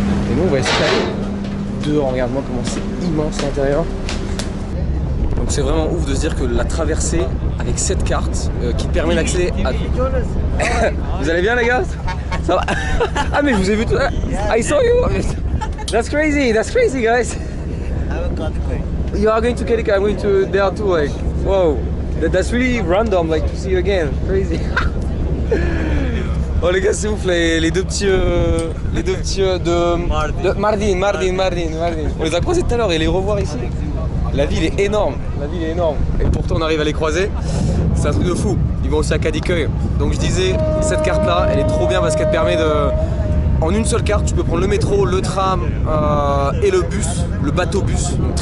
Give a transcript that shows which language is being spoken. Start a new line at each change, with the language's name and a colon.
French: Et nous on va essayer d'aller dehors, regarde-moi comment c'est immense à l'intérieur. Donc c'est vraiment ouf de se dire que la traversée avec cette carte qui permet d'accéder à... Vous allez bien les gars? Ça va? Ah mais je vous ai vu tout...
English: I saw you! That's crazy guys! You are going to Kadıköy, I'm going to there too, like, wow! That's really random, like, to see you again, crazy!
French: Oh les gars c'est ouf, les deux petits de Mardin. On les a croisés tout à l'heure et les revoir ici. La ville est énorme, et pourtant on arrive à les croiser, c'est un truc de fou. Ils vont aussi à Kadıköy. Donc je disais, cette carte là, elle est trop bien parce qu'elle te permet de... En une seule carte, tu peux prendre le métro, le tram et le bus, le bateau bus.